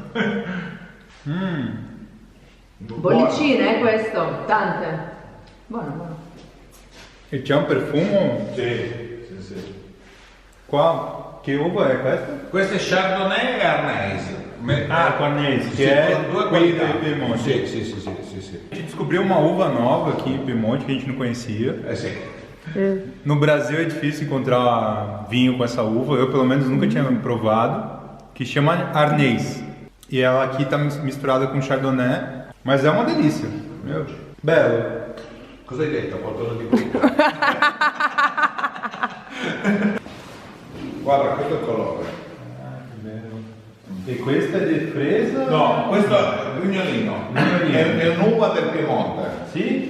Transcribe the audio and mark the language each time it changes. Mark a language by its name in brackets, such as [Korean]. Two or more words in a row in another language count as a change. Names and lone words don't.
[Italian] Bollicine, questo, tante. Buono. E c'è un profumo? Sì. Qua, che uva è questa? Questo è Chardonnay e Arneis. Arneis, che è due quelli qualità. del Piemonte. Sì. [Portuguese] A gente descobriu uma uva nova aqui em Piemonte que a gente não conhecia. [Italian] Sì. [Portuguese] No Brasil é difícil encontrar vinho com essa uva, eu pelo menos nunca tinha provado, que chama Arneis. E ela aqui está misturada com Chardonnay, mas é uma delícia. Meu, belo. [Italian] Cosa hai detto? Qualcosa di più? Guarda, questo è il colore. Che bello. E questa è di fresa? No, questo è Grignolino. È un'uva del Piemonte. Sì?